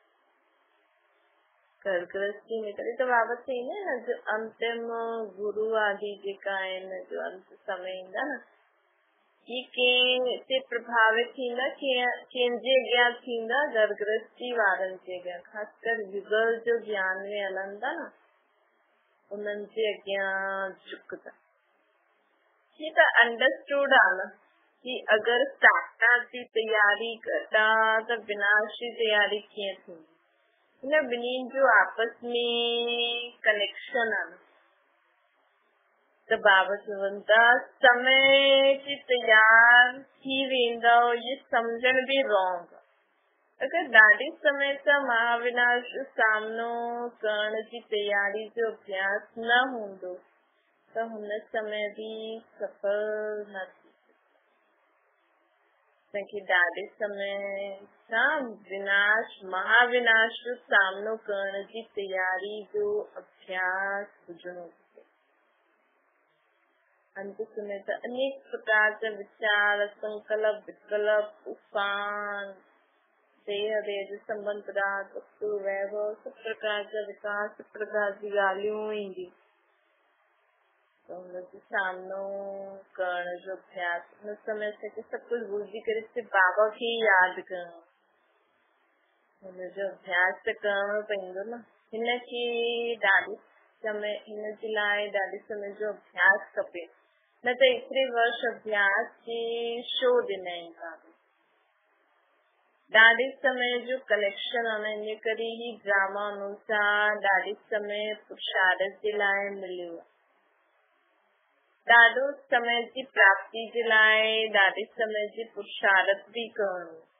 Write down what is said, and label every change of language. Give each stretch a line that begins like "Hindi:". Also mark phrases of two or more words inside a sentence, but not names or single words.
Sindhi: घर गृहस्थी में तॾहिं त बाबा चईंदा आहिनि न, जो अंतिम गुरु आदि जेका आहिनि, जो अंत समय ईंदा न, कि कंहिं ते प्रभावित थींदा, कंहिंजे अॻियां थींदा, घर गृहस्थी वारनि जे अॻियां, ख़ासकर युगल जो ज्ञान में हलनि था न, उन्हनि जे अॻियां झुकंदा। ये त अंडरस्टूड आहे न कि अगरि साधना जी तयारी कंदा त विनाश जी तयारी कीअं थींदी। हिन ॿिन्हिनि जो आपस में कनेक्शन आहे न। त बाबा चवनि था समय ते तयार थी वेंदव, ये सम्झण बि रॉन्ग। अगरि ॾाढे समय सां महाविनाश जो सामनो करण जी तयारी जो अभ्यास न हूंदो त हुन समय बि सफल न थी। असांखे ॾाढे समय सां विनाश महाविनाश जो सामनो करण जी तयारी जो अभ्यास हुजणो खपे। अंत समय त अनेक प्रकार जा वीचार, संकल्प, विकल्प, तूफान, देह जो संबंध, राग, वस्तु, वैभव, सब प्रकार जा विकास, सब प्रकार जी ॻाल्हियूं ईंदी। तो हुनजे सामनो करण जो अभ्यास हुन समय असांखे सभु कुझु भुलिजी करे सिर्फ़ु बाबा खे ई यादि करणो, हुनजो अभ्यास त करणो पवंदो न। हिनखे हिनजे लाइ ॾाढे समय जो अभ्यास खपे, न त एतिरे वर्ष अभ्यास के शो ॾिना आहिनि बाबा, ॾाढे समय जो कलेक्शन आहे, इन करे ही ड्रामा अनुसार ॾाढे समय पुरुषार्थ जे लाइ मिलियो, ॾाढो समय जी प्राप्ति जे लाइ ॾाढे समय जी पुरुषार्थ बि करणो।